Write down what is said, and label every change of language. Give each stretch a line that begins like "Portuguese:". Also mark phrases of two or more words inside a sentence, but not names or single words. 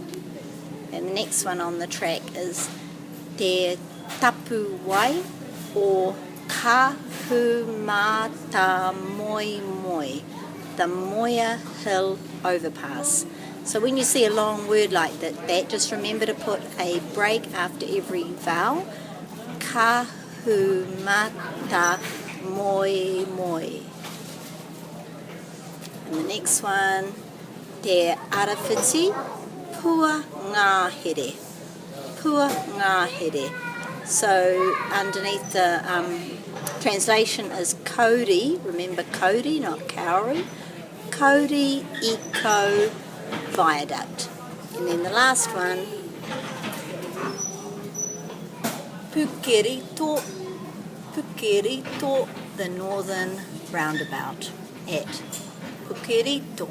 English: And the next one on the track is Te Tapu Wai or Kahumata Moi Moi, the Moia Hill Overpass. So when you see a long word like that, just remember to put a break after every vowel. Kahumata moi moi. And the next one, Te Arawhiti pua ngā here. Pua ngā here. So underneath the translation is Kauri. Remember Kauri, not Kauri. Kauri Eco Viaduct. And then the last one, Pukerito, Pukerito, the northern roundabout at Pukerito.